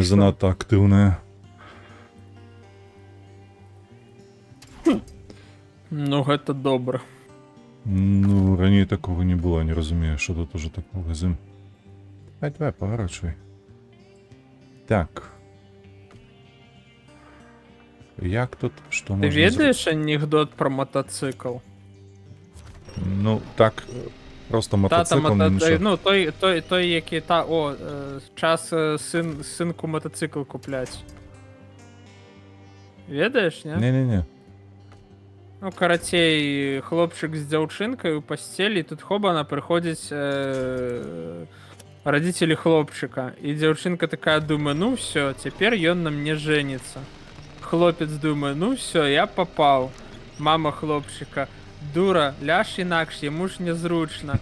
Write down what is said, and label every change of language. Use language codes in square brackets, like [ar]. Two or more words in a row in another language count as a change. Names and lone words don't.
[be] Ну што? занадта актыўнае. Ну, гэта добра. Ну, раней такого не было, не разумею, [uk] що тут уже такого з ім. [ru] Давай, поворачивай. Так. [uk] Як тут, що Ти можна ведаєш анекдот про мотоцикл? Ну, так, просто мотоцикл, нічого. Ну, той, який час синку мотоцикл куплять. Ведаєш, ні? Не-не-не. Ну, [be] карацей, хлопчик з дзяўчынкай у пастелі, тут хобана прыходзяць родители хлопчика. І дзяўчынка такая думае, ну все, цяпер ён на мне женится. Хлопец думае, ну все, я попал. Мама хлопчика, дура, ляж інакш, яму ж незручна.